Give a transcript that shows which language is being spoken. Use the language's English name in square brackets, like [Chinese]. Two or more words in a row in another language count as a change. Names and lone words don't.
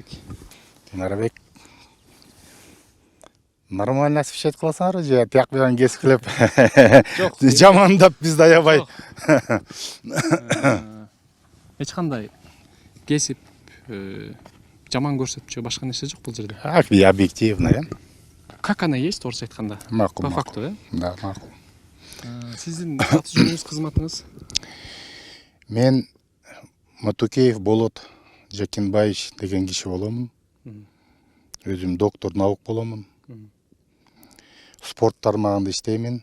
[Kyrgyz] Мунарбек. [Russian] Нормально освещать [Kyrgyz] кыласыңарбы же тияк менен кескилеп? Жок. Жамандап бизди аябай. Эч кандай кесип, жаман көрсөтүп же башка нерсе жок бул жерде. [Russian] Объективно, э? Как она есть, [Kyrgyz] орусча айтканда? Макул. [Russian] По факту, э? [Kyrgyz] Да, макул. Сиздин аты жөнүңүз, кызматыңыз? Мен Матукеев Болот Жакинбаевич деген киши боломун. Өзүм [Russian] доктор наук [Kyrgyz] боломун. Спорт тармагында иштеймин.